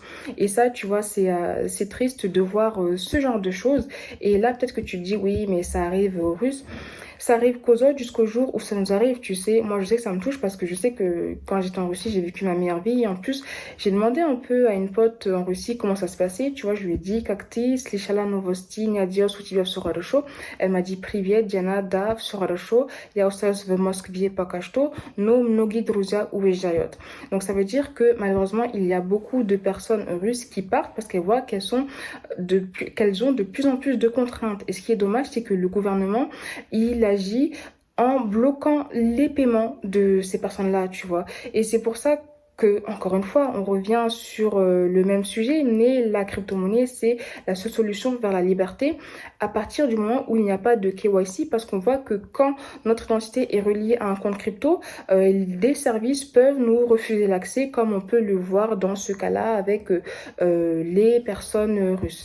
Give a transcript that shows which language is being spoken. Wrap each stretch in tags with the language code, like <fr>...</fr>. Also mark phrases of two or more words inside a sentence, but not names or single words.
<fr>Et ça, tu vois, c'est triste de voir ce genre de choses. Et là, peut-être que tu te dis, oui, mais ça arrive aux Russes. Ça arrive qu'aux autres jusqu'au jour où ça nous arrive, tu sais. Moi, je sais que ça me touche parce que je sais que quand j'étais en Russie, j'ai vécu ma meilleure vie. Et en plus, j'ai demandé un peu à une pote en Russie comment ça se passait. Tu vois, je lui ai dit,</fr> <ru>как ты, слышала новости, надеюсь, у тебя все хорошо.</ru> <fr>Elle m'a dit,</fr> <ru>привет, Диана, да, все хорошо. Я осталась в Москве пока что, но многие друзья уезжают.</ru> <fr>Donc, ça veut dire que malheureusement, il y a beaucoup de personnes russes qui partent parce qu'elles voient qu'elles ont de plus en plus de contraintes. Et ce qui est dommage, c'est que le gouvernement, il agit en bloquant les paiements de ces personnes-là, tu vois. Et c'est pour ça que, encore une fois, on revient sur le même sujet, mais la crypto-monnaie, c'est la seule solution vers la liberté à partir du moment où il n'y a pas de KYC, parce qu'on voit que quand notre identité est reliée à un compte crypto, des services peuvent nous refuser l'accès, comme on peut le voir dans ce cas-là avec les personnes russes.</fr>